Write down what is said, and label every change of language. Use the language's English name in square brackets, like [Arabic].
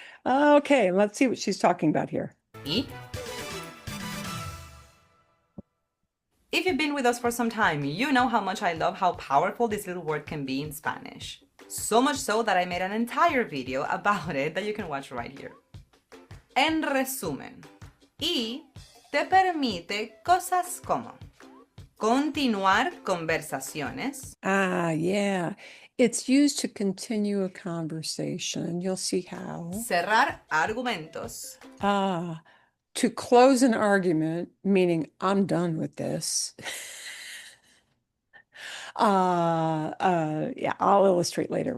[English] Okay, let's see what she's talking about here. [Spanish] ¿Y? [English] If you've been with us for some time, you know how much I love how powerful this little word can be in Spanish. So much so that I made an entire video about it that you can watch right here. [Spanish] En resumen, y te permite cosas como continuar conversaciones, [English] Yeah. It's used to continue a conversation. You'll see how. [Spanish] cerrar argumentos, [English] To close an argument, meaning I'm done with this. Yeah, I'll illustrate later.